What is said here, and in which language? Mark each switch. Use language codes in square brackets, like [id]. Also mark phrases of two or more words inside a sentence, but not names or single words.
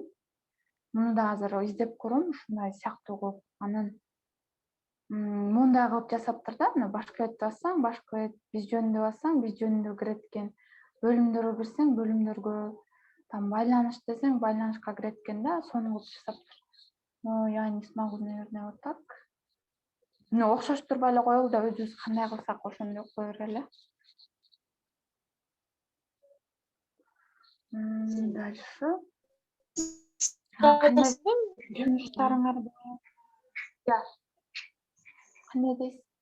[ky] Муну да азыр издеп көрөм, ушундай сыяктуу кылып. Анан муундай кылып жасаптыр да. Мына башка бетти бассаң, башка бет, биз жөнүндө бассаң, биз жөнүндө кирет экен. Бөлүмдөргө кирсең, бөлүмдөргө там байланыш десең, байланышка кирет экен да, сону кылып жасаптыр. [ru] Ну, я не смогу, наверное, вот так. [ky] Ну, окшоштурбай эле коелу да, өзүбүз кандай кылсак ошондой кое берели. Дальше. Кандай жумуштарыңар бар? Кандай дейсиз?